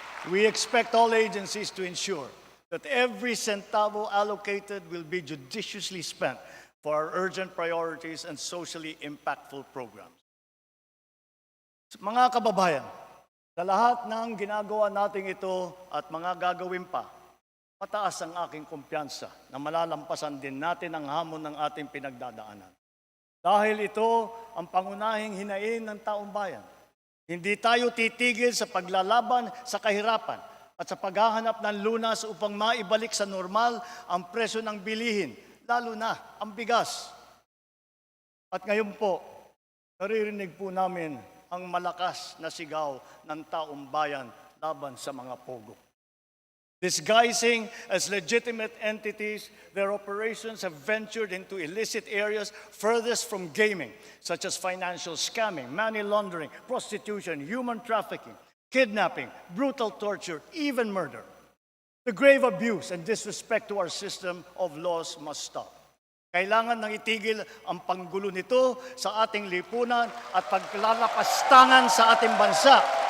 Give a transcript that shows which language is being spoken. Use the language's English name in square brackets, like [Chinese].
[English] We expect all agencies to ensure that every centavo allocated will be judiciously spent for our urgent priorities and socially impactful programs. [Filipino] Mga kababayan, sa lahat ng ginagawa natin ito at mga gagawin pa, mataas ang aking kumpiyansa na malalampasan din natin ang hamon ng ating pinagdadaanan. Dahil ito ang pangunahing hinaing ng taong bayan. Hindi tayo titigil sa paglalaban sa kahirapan at sa paghahanap ng lunas upang maibalik sa normal ang presyo ng bilihin, lalo na ang bigas. At ngayon po, naririnig po namin ang malakas na sigaw ng taong bayan laban sa mga pogo. [English] Disguising as legitimate entities, their operations have ventured into illicit areas furthest from gaming, such as financial scamming, money laundering, prostitution, human trafficking, kidnapping, brutal torture, even murder. The grave abuse and disrespect to our system of laws must stop. [Filipino] Kailangan nang itigil ang panggulo nito sa ating lipunan at paglalapastangan sa ating bansa.